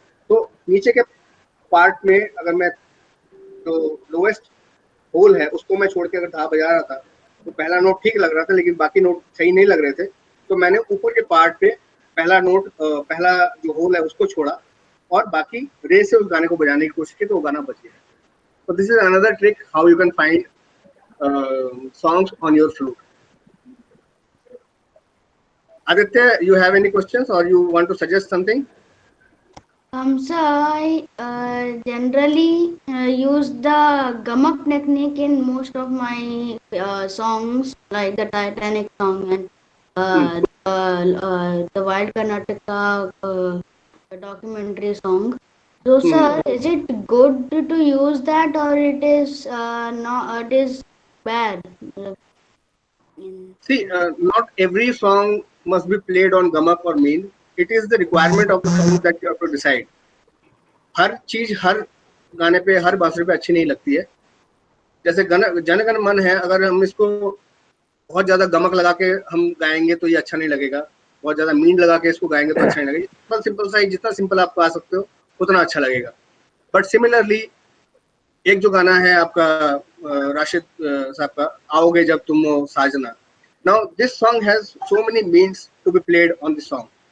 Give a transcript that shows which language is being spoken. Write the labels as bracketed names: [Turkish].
[Hindi] तो नीचे के पार्ट में अगर मैं जो लोएस्ट होल है उसको मैं छोड़ के अगर धा बजा रहा था तो पहला नोट ठीक लग रहा था, लेकिन बाकी नोट सही नहीं लग रहे थे। तो मैंने ऊपर के पार्ट पे पहला नोट पहला जो होल है उसको छोड़ा और बाकी रे से उस गाने को बजाने की कोशिश की तो वो गाना बच गया। [English] तो this is another trick how you can find songs on your flute. Aditya, you have any questions or you want to suggest something? So I generally use the gamak technique in most of my songs, like the Titanic song and the Wild Karnataka documentary song. So, sir, is it good to use that, or it is not? It is bad. See, not every song must be played on gamak or mean. It is the requirement of the song that you have to decide. [Hindi] हर चीज हर गाने पे हर बांसुरी पे अच्छी नहीं लगती है। जैसे जन गण मन है, अगर हम इसको बहुत ज्यादा गमक लगा के हम गाएंगे तो ये अच्छा नहीं लगेगा, बहुत ज्यादा मीन लगा के इसको गाएंगे तो अच्छा नहीं लगेगा। सिंपल सा, जितना सिंपल आप गा सकते हो उतना अच्छा लगेगा। बट सिमिलरली एक जो गाना है आपका राशिद साहब का, आओगे जब तुम हो साजना, [English] Now this song has so many means to be played on this song.